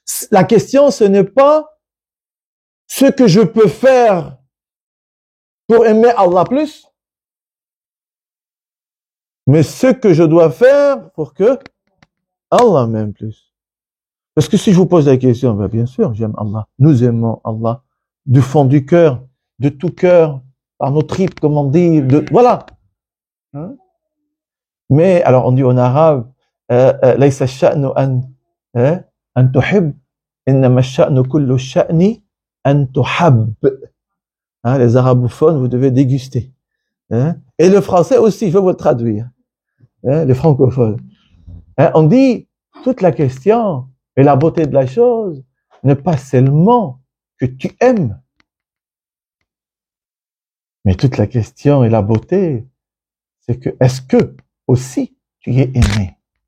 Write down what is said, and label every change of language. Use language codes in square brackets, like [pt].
[fr] La question, ce n'est pas ce que je peux faire pour aimer Allah plus, mais ce que je dois faire pour que Allah m'aime plus. Parce que si je vous pose la question, ben bien sûr, j'aime Allah. Nous aimons Allah du fond du cœur, de tout cœur, par nos tripes, comme on dit, voilà. Hein? Mais, alors on dit en arabe, [ar] ليس الشأن أن تحب إنما الشأن كل الشأن أن تحب. [fr] Les arabophones, vous devez déguster. Hein? Et le français aussi, je vais vous le traduire. Les francophones. On dit, toute la question et la beauté de la chose n'est pas seulement que tu aimes, mais toute la question et la beauté, c'est que, est-ce que aussi tu es aimé?